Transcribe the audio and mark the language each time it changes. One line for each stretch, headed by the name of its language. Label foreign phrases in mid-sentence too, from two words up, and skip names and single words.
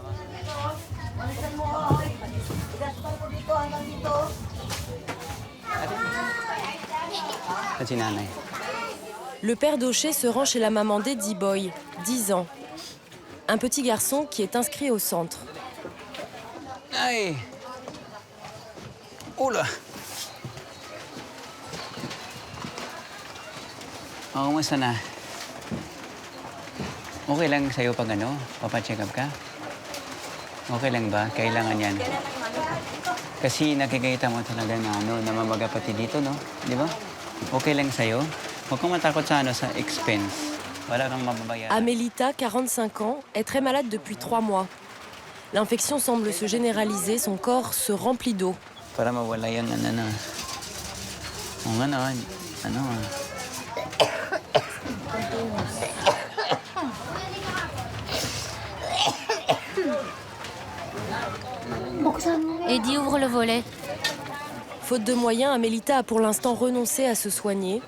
French: Le père Daucher se rend chez la maman d'Eddie Boy, 10 ans. Un petit garçon qui est inscrit au centre. Ay! Oula!
Filipino: Kumusta na?
English: Okay lang
Filipino: sa'yo pag papacheck up ka? Okay lang ba? Kailangan yan. Kasi nakikita mo talaga na namamaga pati dito, no? Di ba? Okay lang sa'yo? Huwag kang matakot sa expense. Wala kang mababayaran.
French: Amélita, 45 ans, est très malade depuis 3 mois. L'infection semble se généraliser, son corps se remplit d'eau.
Filipino: Para mawala yung
French: Eddie ouvre le volet. Faute de moyens, Amélita a pour l'instant renoncé à se soigner.